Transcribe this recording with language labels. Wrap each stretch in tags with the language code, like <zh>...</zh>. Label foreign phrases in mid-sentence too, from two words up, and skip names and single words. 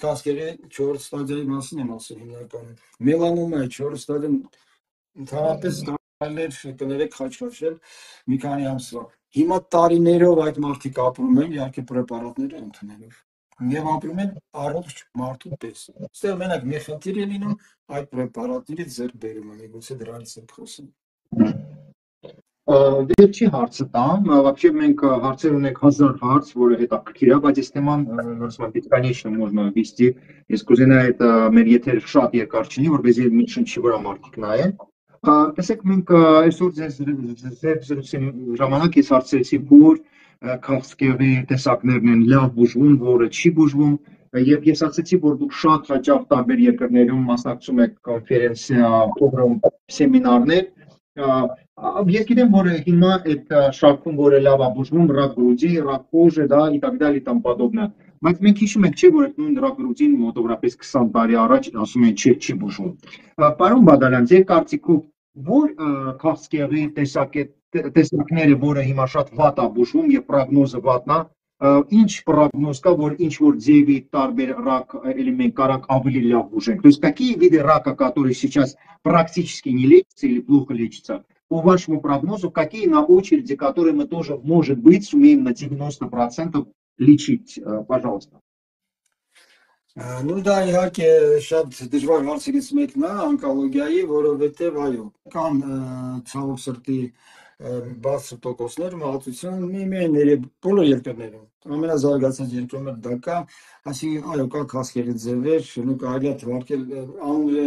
<hy>քաղցկեղի 4 ստադիայի մասին եմ ասում հիմնականում։ Մելանոմայի 4 ստադիան ընդհանրապես այլեր կներեք խաչքաշել մի քանի ամսվա։ Հիմա տարիներով այդ մարդիկ ապրում են, իհարկե պրեպարատները ընդունելով, եւ ապրում են առողջ մարդու պես։ Այստեղ մենակ մի խնդիր է լինում այդ պրեպարատների ձեռքբերումը, միգուցե դրանից ենք խոսում։ Վերջի հարցը տամ, вообще մենք հարցեր ունենք 1000 հարց, որը հետաքրքիր է, բայց այս թեման նորմալ</hy> <ru>бесконечно можно вести։</ru> <hy>Ես կուզենայի այդ մեր եթերը շատ երկար չլինի, որպեսզի մի շնչի վրա մարդիկ նայեն։ Տեսեք, մենք այսօր ձեզ զրուցի ժամանակ ես հարցրեցի, որ քաղցկեղի տեսակներն են լավ բուժվում, որը չի բուժվում, եւ ես ասացի, որ դուք շատ հաճախ տարբեր երկրներում մասնակցում եք կոնֆերենցիա, ֆորում, սեմինարներ, ես գիտեմ, որ հիմա այդ շարքում, որը լավ է բուժվում,</hy> <ru>рак груди, рак кожи, да, и так далее, и тому подобное։</ru> <hy>Բայց մենք հիշում ենք, չէ, որ այդ նույն</hy> <ru>рак груди</ru> <hy>մոտավորապես 20 տարի առաջ ասում են չի բուժվում։ Պարոն Բադալյան, ձեր կարծիքով որ քաղցկեղի տեսակները, որը հիմա շատ վատ է բուժվում եւ պրոգնոզը վատն է, ինչ պրոգնոз կա, որ ինչ որ ձևի տարբեր</hy> <ru>рак элемент</ru> <hy>կարանք ավելի լավ բուժենք։</hy> <ru>То есть какие виды рака, которые сейчас практически не лечатся или плохо лечатся, по вашему прогнозу, какие на очереди, которые мы тоже, может быть, сумеем на 90% лечить, пожалуйста.</ru> <hy>Ну դա իհարկե շատ դժվար հարցերից մեկն է օնկոլոգիայի, որովհետև այո, կան ցավոք սրտի բարձր տոկոսներ մահացության միայն բոլոր երկրներում, ամենազարգացած երկրում դա կա, այսինքն այո, կա քաղցկեղի ձևեր, նույն կարելի է թվարկել անունները</hy>